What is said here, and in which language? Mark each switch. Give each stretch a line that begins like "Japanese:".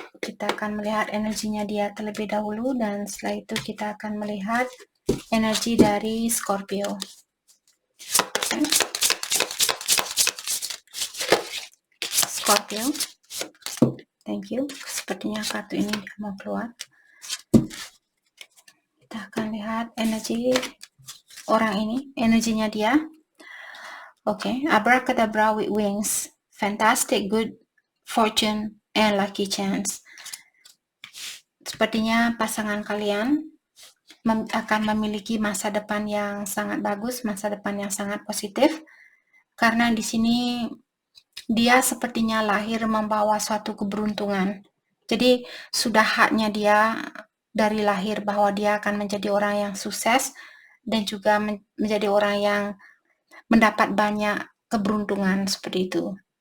Indonesian: Kita akan melihat energinya dia terlebih dahulu dan setelah itu kita akan melihat energi dari Scorpio. Oke. Scorpio.
English: Thank you.
Indonesian: Sepertinya kartu ini mau keluar. Kita akan lihat energi orang ini, energinya dia.
English: Okay, abracadabra with wings, fantastic good fortune and lucky chance.
Indonesian: Sepertinya pasangan kalian akan memiliki masa depan yang sangat bagus, masa depan yang sangat positif. Karena di sini dia sepertinya lahir membawa suatu keberuntungan. Jadi sudah haknya dia dari lahir bahwa dia akan menjadi orang yang sukses dan juga menjadi orang yang mendapat banyak keberuntungan seperti itu.